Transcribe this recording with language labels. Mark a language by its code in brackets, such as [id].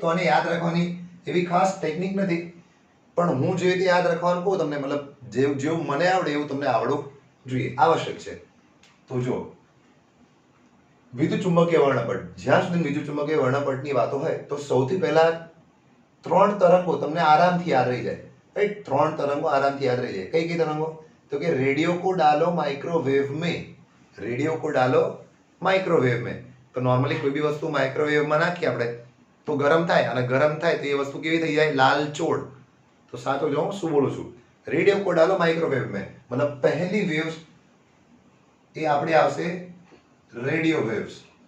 [gu] તો આને યાદ રાખવાની એવી ખાસ ટેકનિક નથી, પણ હું જે રીતે યાદ રાખવાનું કહું તમને, મતલબ જેવું મને આવડે એવું તમને આવડવું જોઈએ, આવશ્યક છે. તો જો વિદ્યુત ચુંબકીય વર્ણપટ, જ્યાં સુધી વિદ્યુત ચુંબકીય વર્ણપટની વાતો હોય તો સૌથી પહેલા 3 તરંગો તમને આરામથી યાદ રહી જાય. રાઈટ. 3 તરંગો આરામથી યાદ રહી જાય. કઈ કઈ તરંગો? તો કે [hi] रेडियो को डालो माइक्रोवेव में, रेडियो को डालो माइक्रोवेव में. [gu] તો નોર્મલી કોઈ બી વસ્તુ માઇક્રોવેવમાં નાખીએ આપણે તો ગરમ થાય, અને ગરમ થાય તો એ વસ્તુ કેવી થઈ જાય? લાલચોળ. તો સાચો જો હું શું બોલું છું, [hi] રેડિયો કો ડાલો માઇક્રોવેવ में, [gu] મતલબ પહેલી વેવ્સ એ આપણે આવશે રેડિયો વેવ્સ.